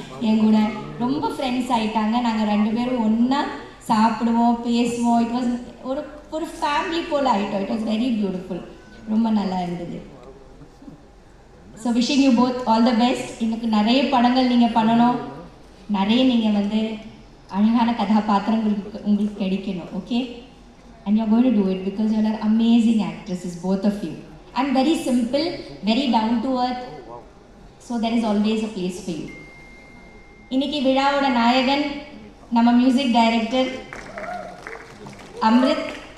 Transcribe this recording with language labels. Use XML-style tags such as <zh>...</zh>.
<ta>என் கூட ரொம்ப ஃப்ரெண்ட்ஸ் ஆகிட்டாங்க. நாங்கள் ரெண்டு பேரும் ஒன்றா சாப்பிடுவோம் பேசுவோம்.</ta> <en>it was</en> <ta>ஒரு ஒரு ஃபேமிலி போல் ஆகிட்டோம்.</ta> <en>It was very beautiful.</en> <ta>ரொம்ப நல்லா இருந்தது.</ta> <en>So wishing you both all the best.</en> <ta>எனக்கு நிறைய படங்கள் நீங்கள் பண்ணணும், நிறைய நீங்கள் வந்து அழகான கதாபாத்திரங்களுக்கு உங்களுக்கு கிடைக்கணும்.</ta> <en>Okay, and you're going to do it because you are amazing actresses, both of you. I'm very simple, very down to earth, so there is always a place for you.</en> <ta>இன்னைக்கு விழாவோட நாயகன் நம்ம மியூசிக் டைரக்டர் அம்ரித்.</ta>